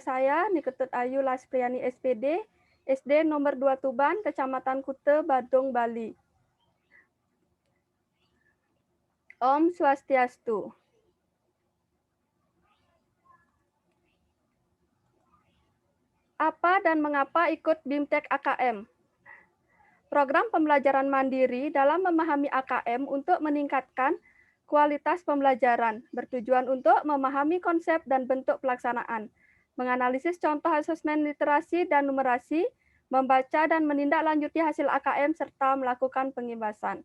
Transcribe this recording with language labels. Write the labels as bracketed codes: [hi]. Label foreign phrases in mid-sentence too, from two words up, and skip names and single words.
[id] saya, Niketut Ayu Laspriani SPD, SD nomor 2 Tuban, Kecamatan Kute, Badung, Bali. Om Swastiastu. Apa dan mengapa ikut BIMTEK AKM? Program pembelajaran mandiri dalam memahami AKM untuk meningkatkan kualitas pembelajaran, bertujuan untuk memahami konsep dan bentuk pelaksanaan, menganalisis contoh asesmen literasi dan numerasi, membaca dan menindaklanjuti hasil AKM, serta melakukan pengimbasan.